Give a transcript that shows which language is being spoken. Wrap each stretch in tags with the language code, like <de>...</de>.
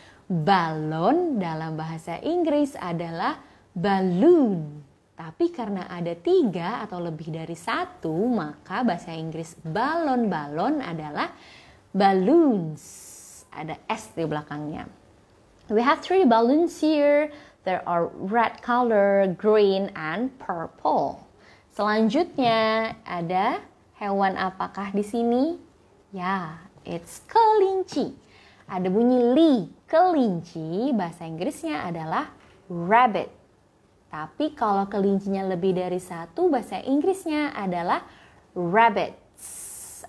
<id>Balon dalam bahasa Inggris adalah balloon. Tapi karena ada 3 atau lebih dari 1, maka bahasa Inggris balon-balon adalah balloons. Ada S di belakangnya.</id> <en>We have 3 balloons here. There are red color, green, and purple.</en> <id>Selanjutnya ada hewan apakah di sini? Ya, it's kelinci. Ada bunyi li. Kelinci bahasa Inggrisnya adalah rabbit. Tapi kalau kelincinya lebih dari 1, bahasa Inggrisnya adalah rabbits.</id>